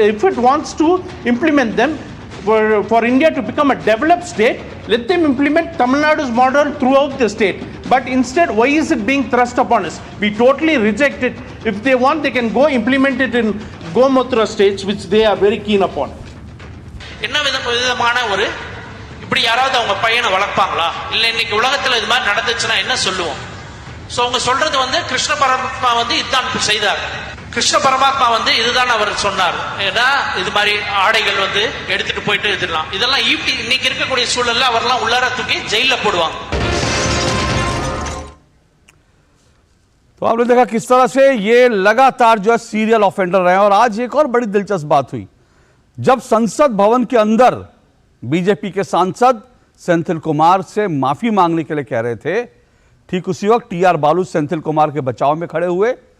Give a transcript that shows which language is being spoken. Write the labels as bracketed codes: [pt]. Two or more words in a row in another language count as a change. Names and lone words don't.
[en] If it wants to implement them for India to become a developed state, let them implement Tamil Nadu's model throughout the state. But instead, why is it being thrust upon us? We totally reject it. If they want, they can go implement it in Gomutra states, which they are very keen upon. [ta] என்ன விதமான ஒரு இப்படி யாராவது அவங்க பையனை வளர்ப்பாங்களா? இல்ல இன்னைக்கு உலகத்துல இது மாதிரி நடந்துச்சுன்னா என்ன சொல்லுவோம்? சோ அவங்க சொல்றது வந்து கிருஷ்ண பரமாத்மா வந்து இதுதான் செய்தார். கிருஷ்ண பரமாத்மா வந்து இதுதான் அவர் சொன்னார். ஏன்னா இது மாதிரி ஆடைகள் வந்து எடுத்துட்டு போயிட்டு இதெல்லாம் இன்னைக்கு இருக்கக்கூடிய சூழல்ல அவர்லாம் உள்ளார தூக்கி ஜெயில போடுவாங்க. [hi] तो आपने देखा किस तरह से ये लगातार जो है [en] serial offender [hi] रहे हैं। और आज एक और बड़ी दिलचस्प बात हुई, जब संसद भवन के अंदर बीजेपी के सांसद सेंथिल कुमार से माफी मांगने के लिए कह रहे थे, ठीक उसी वक्त टीआर बालू सेंथिल कुमार के बचाव में खड़े हुए।